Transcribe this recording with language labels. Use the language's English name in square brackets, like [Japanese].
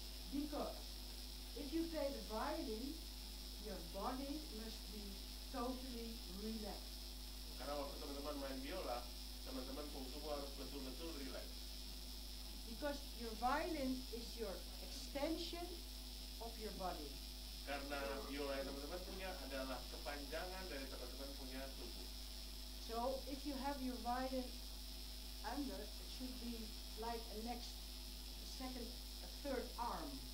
[English] Because if you play the violin, your body must be totally relaxed. [Indonesian] Karena waktu teman-teman main biola, teman-teman pun semua harus betul-betul relax. [English] Because your violin is your extension of your body. [Indonesian] Karena biola yang teman-teman punya adalah kepanjangan dari teman-teman punya tubuh. [English] So if you have your violin under, it should be like a second, a third arm.